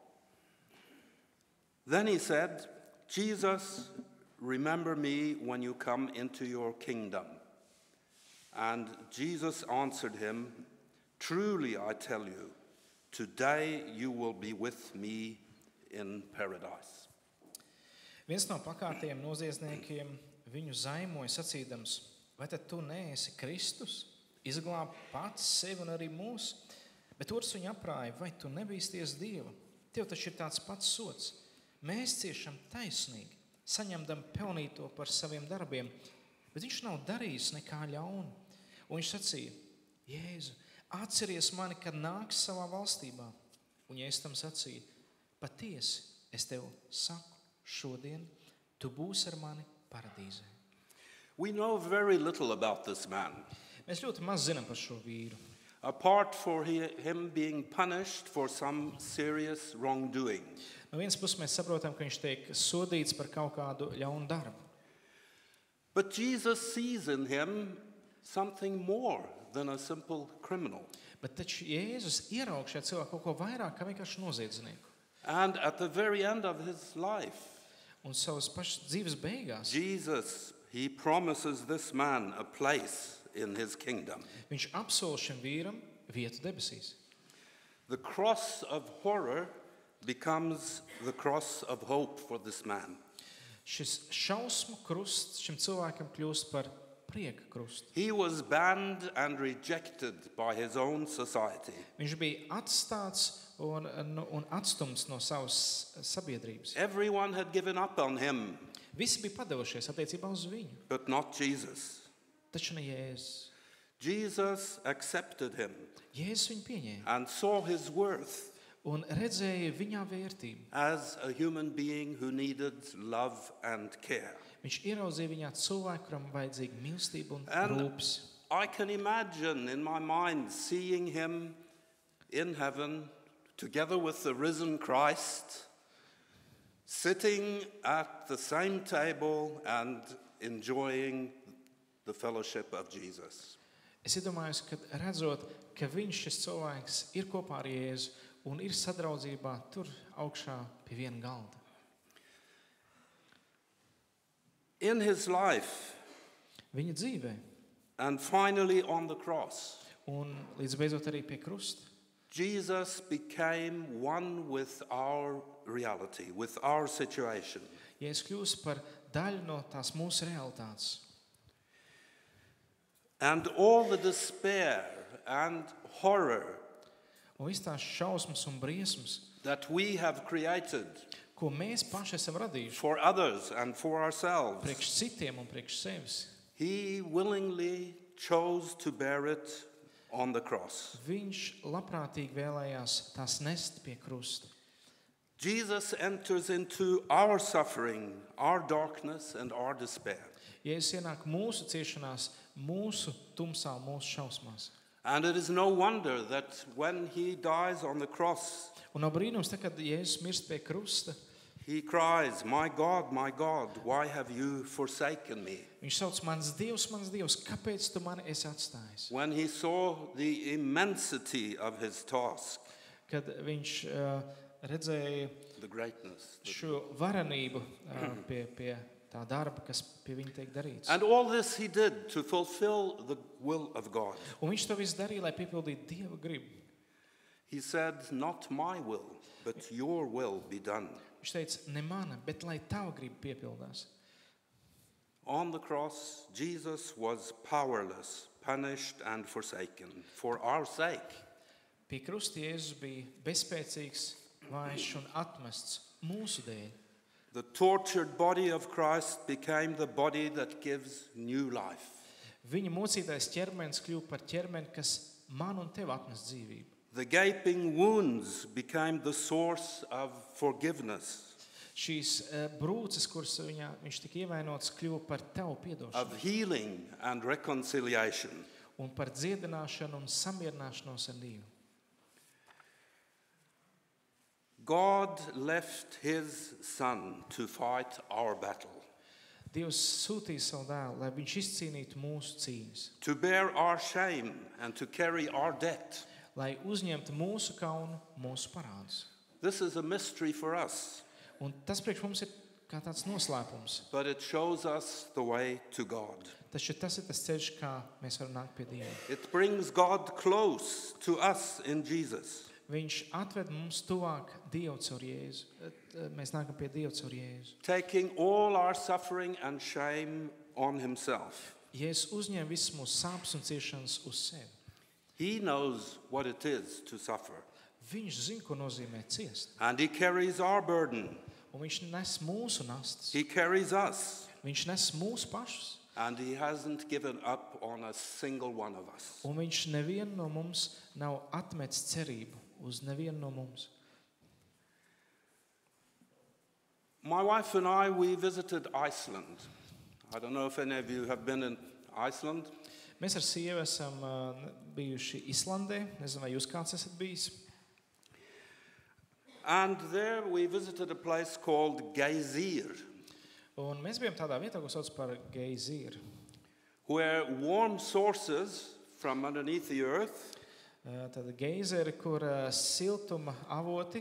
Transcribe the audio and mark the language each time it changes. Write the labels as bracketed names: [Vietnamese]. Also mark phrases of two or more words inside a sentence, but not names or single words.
[English] Then he said, Jesus, remember me when you come into your kingdom. And Jesus answered him, truly I tell you, today you will be with me in paradise. [Latvian] Viens no pakārtiem noziedzniekiem viņu zaimoja sacīdams, vai tad tu neesi Kristus, izglāb pats sevi un arī mūs? Bet otrs viņu aprāja, vai tu nebīsties Dieva? Tev taču ir tāds pats sots. Mēs ciešam taisnīgi, saņemdam pelnīto par saviem darbiem, bet viņš nav darījis nekā ļaunu. Un viņš sacīja, Jēzu, atceries mani, kad nāks savā valstībā. Un Jēzus tam sacīja, patiesi, es tev saku, šodien tu būsi ar mani paradīzē. [English] We know very little about this man, [Latvian] Mēs ļoti maz zinām par šo vīru. [English] apart from him being punished for some serious wrongdoing. [Latvian] No vienas puses mēs saprotam, ka viņš tiek sodīts par kaut kādu ļaunu darbu. [English] But Jesus sees in him something more than a simple criminal. [Latvian] Bet taču Jēzus ieraug šajā cilvēkā kaut ko vairāk kā vienkārši noziedznieku. [English] And at the very end of his life, [Latvian] Un savas pašas dzīves beigās [English] Jesus, he promises this man a place in his kingdom. [Latvian] viņš apsola šim vīram vietu debesīs. [English] The cross of horror becomes the cross of hope for this man. [Latvian] Šis šausmu krusts šim cilvēkam kļūst par prieka krustu. [English] He was banned and rejected by his own society. [Latvian] Viņš bija atstāts un atstumts no savas sabiedrības. [English] Everyone had given up on him. [Latvian] Visi bija padevušies attiecībā uz viņu, [English] but not Jesus. [Latvian] taču ne Jēzus. [English] Jesus accepted him [Latvian] Jēzus viņu pieņēma [English] and saw his worth [Latvian] un redzēja viņā vērtību. [English] as a human being who needed love and care. [Latvian] Viņš ieraudzīja viņā cilvēku, kuram vajadzīga mīlestība un [English] And [Latvian] rūpes. [English] I can imagine in my mind seeing him in heaven together with the risen Christ, sitting at the same table and enjoying the fellowship of Jesus. [Latvian] Es iedomājos, ka redzot, ka viņš, šis cilvēks, ir kopā ar Jēzu un ir sadraudzībā tur augšā pie viena galda. [English] In his life [Latvian] Viņa dzīvē [English] and finally on the cross, [Latvian] un līdz beidzot arī pie krusta. [English] Jesus became one with our reality, with our situation. [Latvian] Jēzus kļūst par daļu no tās mūsu realitātes. [English] And all the despair and horror [Latvian] Un viss tās šausmas un briesmas, [English] that we have created [Latvian] ko mēs paši esam radījuši [English] for others and for ourselves, [Latvian] priekš citiem un priekš sevis, [English] he willingly chose to bear it on the cross. [Latvian] viņš labprātīgi vēlējās tās nest pie krusta. [English] Jesus enters into our suffering, our darkness, and our despair. [Latvian] Jēzus ienāk mūsu ciešanās, mūsu tumsā, mūsu šausmās. [English] And it is no wonder that when he dies on the cross, [Latvian] Un nav brīnums, tā, kad Jēzus mirst pie krusta, [English] he cries, my God, why have you forsaken me?" [Latvian] viņš sauc, mans Dievs, kāpēc tu mani esi atstājis? [English] When he saw the immensity of his task, [Latvian] Kad viņš redzēja [English] the greatness. [Latvian] šo varenību pie tā darba, kas pie viņa tiek darīts. [English] And all this he did to fulfill the will of God. [Latvian] Un viņš to visu darīja, lai piepildītu Dieva gribu. [English] He said, not my will, but your will be done. [Latvian] Viņš teica, ne mana, bet lai tava griba piepildās. [English] On the cross, Jesus was powerless, punished and forsaken for our sake. [Latvian] Pie krusta Jēzus bija bezspēcīgs, vājš un atmests mūsu dēļ. [English] The tortured body of Christ became the body that gives new life. [Latvian] Viņa mocītais ķermenis kļuva par ķermeni, kas man un tev atnes dzīvību. [English] The gaping wounds became the source of forgiveness, [Latvian] Šīs brūces, kuras viņš tika ievainots, kļuva par tavu piedošanu [English] of healing and reconciliation. [Latvian] un par dziedināšanu un samierināšanos ar Dievu. [English] God left his son to fight our battle, [Latvian] Dievs sūtīja savu dēlu, lai viņš izcīnītu mūsu cīņas, [English] to bear our shame and to carry our debt. [Latvian] lai uzņemtu mūsu kaunu, mūsu parādus. [English] This is a mystery for us, [Latvian] Un tas priekš mums ir kā tāds noslēpums. [English] but it shows us the way to God. [Latvian] Taču tas ir tas ceļš, kā mēs varam nākt pie Dieva. [English] It brings God close to us in Jesus. [Latvian] Viņš atved mums tuvāk Dievu caur Jēzu. Mēs nākam pie Dieva caur Jēzu. [English] Taking all our suffering and shame on himself. [Latvian] Jēzus uzņem visas mūsu sāpes un ciešanas uz sevi. [English] He knows what it is to suffer, [Latvian] Viņš zina, ko nozīmē ciest. [English] and he carries our burden. [Latvian] Un viņš nes mūsu nastas. [English] He carries us, [Latvian] Viņš nes mūsu pašus. [English] and he hasn't given up on a single one of us. [Latvian] Un viņš nevienu no mums nav atmetis cerību uz nevienu no mums. [English] My wife and I, we visited Iceland. I don't know if any of you have been in Iceland. [Latvian] Mēs ar sievu esam bijuši Islandē. Nezinu, vai jūs kāds esat bijis. [English] And there we visited a place called Geysir, [Latvian] Un mēs bijām tādā vietā, ko sauc par Geysir. [English] where warm sources from underneath the earth, [Latvian] Tāda geizeri, kur siltuma avoti,